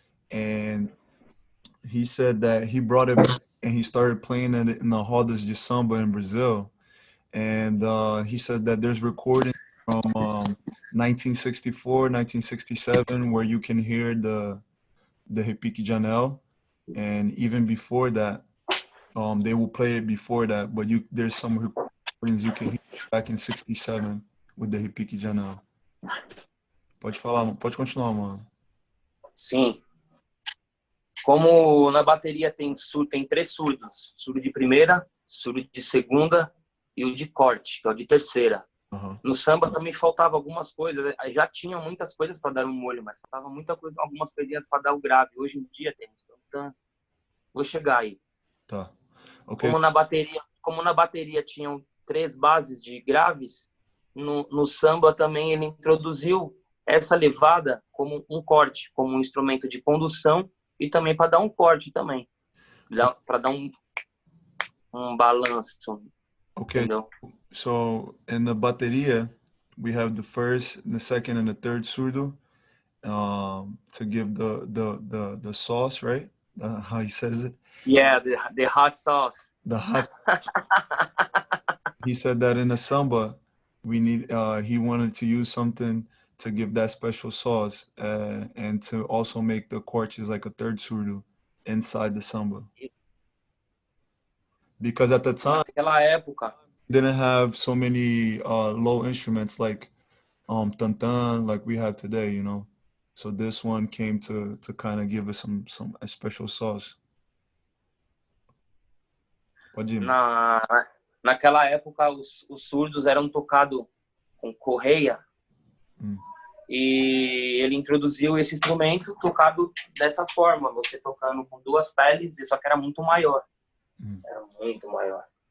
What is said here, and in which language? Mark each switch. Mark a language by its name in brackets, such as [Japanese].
[English] and he said that he brought it back and he started playing it in the rodas de samba in Brazil, and he said that there's recordings from 1964, 1967 where you can hear the Repique de Anel, and even before that, they will play it before that, but there's some recordings you can hear back in '67 with the Repique de Anel. [Portuguese] Pode falar, pode continuar, mano. Sim. Como na bateria tem três surdos: surdo de primeira, surdo de segunda e o de corte, que é o de terceira. Uhum. No samba também faltava algumas coisas. Já tinha muitas coisas para dar um molho, mas faltava muita coisa, algumas coisinhas para dar o grave. Hoje em dia temos. Então, vou chegar aí. Tá. Okay. Como na bateria tinham três bases de graves, no samba também ele introduziu essa levada como um corte, como um instrumento de condução e também para dar um corte também, para dar um balanço. [English] Okay. [Portuguese] Entendeu? [English] So in the bateria, we have the first, the second, and the third surdo to give the sauce, right? How he says it. Yeah, the hot sauce. The hot. He said that in the samba, we need. He wanted to use something to give that special sauce, and to also make the cortes like a third surdo inside the samba. Because at the time, [Portuguese] Naquela época, [English] didn't have so many low instruments like tantan like we have today, you know. So this one came to kind of give us a special sauce. [Portuguese] Pode ir. naquela época os surdos eram tocados com correia. E ele introduziu esse instrumento tocado dessa forma, você tocando com duas peles, só que era muito maior. Era muito maior.